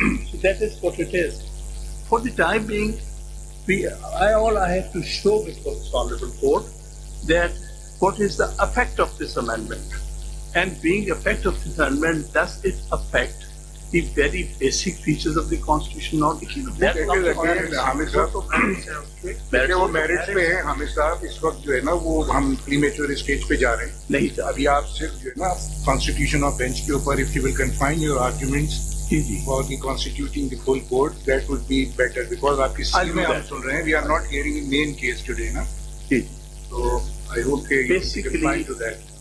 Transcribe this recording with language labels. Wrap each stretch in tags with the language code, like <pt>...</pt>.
<en>So that is what it is. For the time being, all I have to show before this honorable court that what is the effect of this amendment, and being effect of this amendment, does it affect the very basic features of the constitution? Not</en> <ur>Hamid صاحب وہ merits پہ ہیں. حامد صاحب اس وقت جو ہے نا وہ ہم پری میچور اسٹیج پہ جا رہے ہیں. نہیں جا ابھی آپ صرف جو ہے نا کانسٹیٹیوشن آف بینچ کے اوپر</ur> <en>if you will confine your arguments for the constituting the full court, that would be better because</en> <ur>آپ کی سیل میں ہم سن رہے ہیں</ur> <en>we are not hearing the main case today نا. So I hope کہ you can confine to that.</en>